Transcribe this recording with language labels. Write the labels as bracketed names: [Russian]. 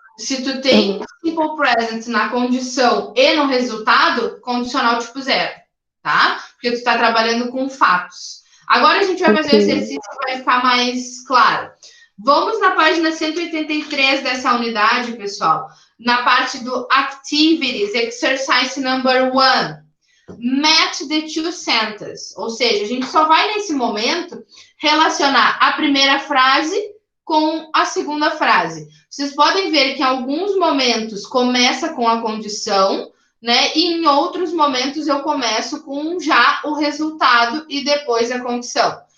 [Portuguese] Se tu tem simple present na condição e no resultado, condicional tipo 0, tá? Porque tu está trabalhando com fatos. Agora a gente vai fazer o exercício que vai ficar mais claro. Vamos na página 183 dessa unidade, pessoal. Na parte do [English] Activities, Exercise number 1. Match the two sentences. [Portuguese] Ou seja, a gente só vai, nesse momento, relacionar a primeira frase com a segunda frase. Vocês podem ver que em alguns momentos começa com a condição, né? E em outros momentos eu começo com já o resultado e depois a condição.